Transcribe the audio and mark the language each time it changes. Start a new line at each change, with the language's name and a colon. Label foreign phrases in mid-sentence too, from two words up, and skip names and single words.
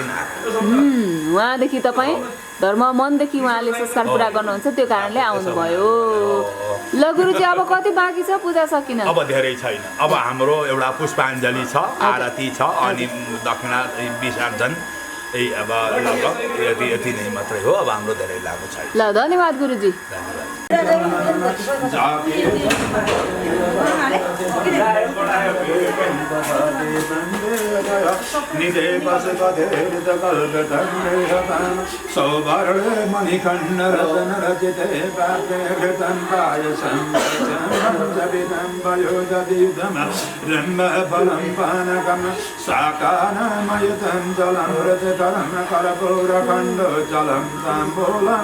Nepali: उहाँदेखि तपाईँ धर्म मनदेखि उहाँले संस्कार पुरा गर्नुहुन्छ त्यो कारणले आउनुभयो ल गुरुजी अब कति बाँकी छ पूजा सकिन अब धेरै छैन अब हाम्रो एउटा पुष्पाञ्जली छ आरती छ अनि दक्षिणा विसर्जन अब लगभग यति नै मात्रै हो अब हाम्रो धेरै लागु छैन ल धन्यवाद गुरुजी
Sanskrit: सौवर्णे मणिखण्ड रतन रचिते पात्रे घृतं पायसं रम्भ फलं पानकं शाकानामयुतं जलं रजकरं कर्पूरखण्डोज्ज्वलं ताम्बूलं